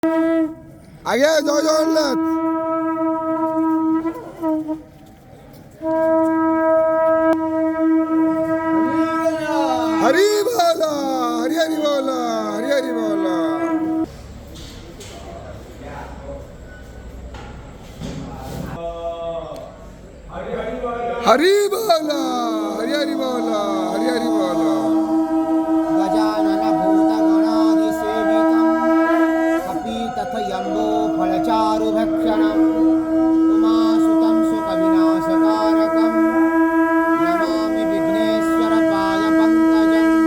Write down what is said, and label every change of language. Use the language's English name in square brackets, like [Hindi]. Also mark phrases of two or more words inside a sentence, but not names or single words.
[Bangla] আগে জয় জগন্নাথ। হরি বল, হরি হরি বল, হরি হরি বল। হরি বল, হরি হরি বল, হরি হরি বল। [Sanskrit] गजानन भूतगणादिसेवितं कपितथयम्बो फलचारुभक्षणम् उमासुतं सुखविनाशकारकं नमामि विघ्नेश्वरपादपङ्कजं